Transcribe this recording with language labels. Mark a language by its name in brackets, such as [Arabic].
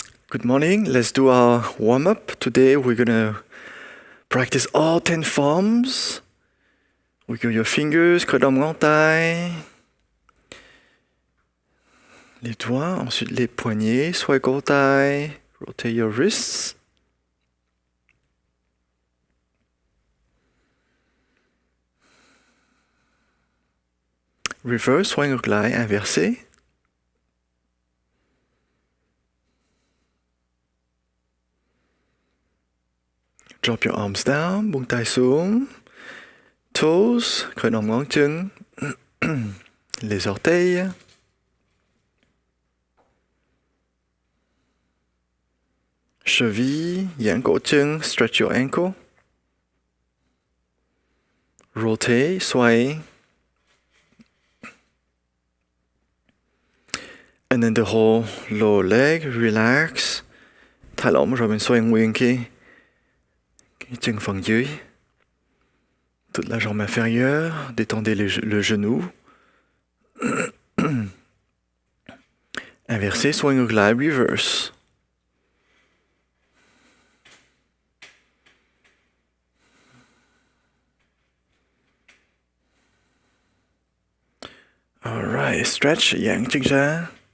[English] Good morning. Let's do our warm-up. Today we're gonna practice all 10 forms. Wiggle your fingers, [Vietnamese] khởi động ngón tay. [French] Les doigts, ensuite les poignets, [Vietnamese] xoay cổ tay. [English] Rotate your wrists. [Vietnamese] Reverse, xoay ngược lại, inversé. [English] Drop your arms down, [Vietnamese] buông tay xuống. Toes, khởi động ngón chân. [French] Les orteils. [Vietnamese] Cheville, giãn cổ chân, [English] stretch your ankle. Rotate, xoay. And then the whole lower leg, relax. [Vietnamese] Thả lỏng rồi mình xoay nguyên cái chân phần dưới. [French] Toute la jambe inférieure, détendez le genou. [Vietnamese] Inversé, xoay ngược lại, reverse. [English] Alright, stretch, [Vietnamese] giãn chân ra.